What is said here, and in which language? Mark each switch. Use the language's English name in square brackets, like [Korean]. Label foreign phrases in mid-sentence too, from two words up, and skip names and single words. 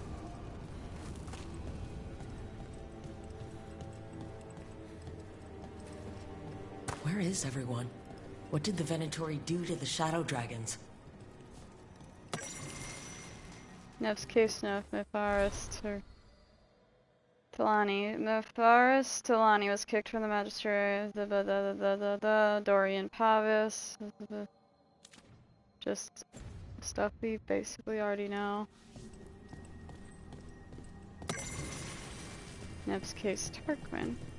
[English] Where is everyone? What did the Venatori do to the Shadow Dragons? Nev's case, Nev, my forest, or... Talani. Nefaris Talani was kicked from the magistrate. Dorian Pavis. Just stuff we basically already know. Nev's case Tarquin.